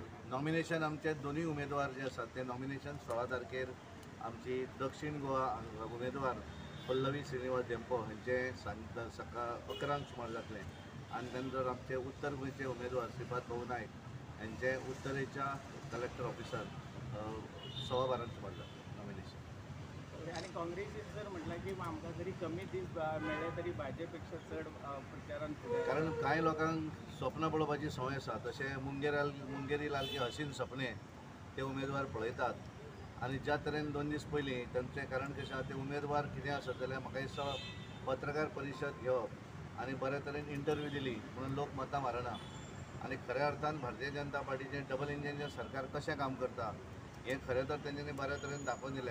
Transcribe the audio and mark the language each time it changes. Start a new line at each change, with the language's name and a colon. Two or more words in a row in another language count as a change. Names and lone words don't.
Konkani: नॉमिनेशन आमचे दोनूय उमेदवार जे आसात ते नॉमिनेशन 16 तारखेर आमची दक्षिण गोवा उमेदवार पल्लवी श्रीनिवास धेंपो हांचे सकाळ 11 सुमार जातले आणि नंतर आमचे उत्तर गोंयचे उमेदवार श्रीपाद भाऊ नायक हांचे उत्तरेच्या कलेक्टर ऑफिसार 12:15 सुमार जातले नॉमिनेशन. आणि काँग्रेसीन जर म्हटलं की आमकां जरी कमी दीस मेळ्ळे तरी भाजपेक्षा चड प्रचारान कारण कांय लोकांक स्वप्न पळोवपाची संवय आसा तशें
Hindi: मुंगेरी लाल की हसीन सपने
Konkani: ते उमेदवार पळयतात आणि ज्या तरेन 2 दीस पयलीं तांचें कारण कशें आसा ते उमेदवार कितें आसत जाल्यार म्हाका दिसता पत्रकार परिशद घेवप आनी बरे तरेन इंटरव्यू दिली म्हणून लोक मतां मारना आणि खऱ्या अर्थान भारतीय जनता पार्टीचें डबल इंजिनचें सरकार कशें काम करता हे खरें तर तेंच्यांनी बऱ्या तरेन दाखोवन दिलें.